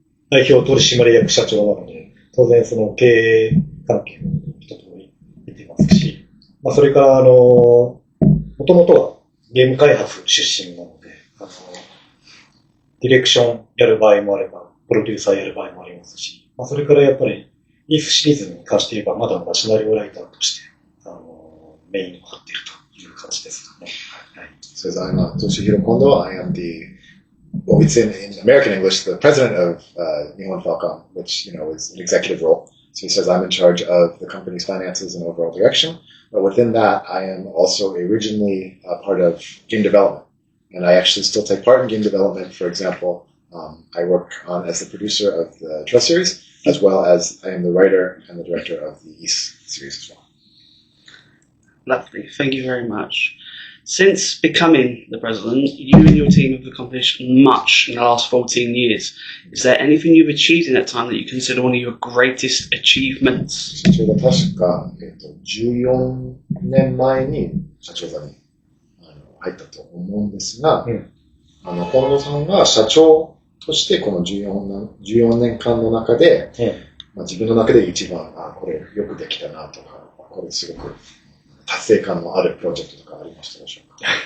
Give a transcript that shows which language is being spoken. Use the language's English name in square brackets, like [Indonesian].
[Japanese] 代表取締役社長なので、当然その経営関係も一通り出てますし、それから、もともとはゲーム開発出身なので、ディレクションやる場合もあれば、プロデューサーやる場合もありますし、それからやっぱり、イフシリーズに関して言えば、まだまだシナリオライターとして、メインを張っているという感じですね。はい。 [English] So I'm Toshihiro Kondo. I am well, we'd say in American English, the president of Nihon Falcom, which, is an executive role. So he says I'm in charge of the company's finances and overall direction. But within that, I am also originally part of game development. And I actually still take part in game development. For example, I work as the producer of the Trail series, as well as I am the writer and the director of the East series as well. Lovely, thank you very much. Since becoming the president, you and your team have accomplished much in the last 14 years. Is there anything you've achieved in that time that you consider one of your greatest achievements? [Japanese] 社長が確か、14年前に社長座に入ったと思うんですが、近藤さんが社長としてこの14年間の中で、自分の中で一番、これよくできたなとか、これすごく達成感のあるプロジェクトとかありましたでしょうか？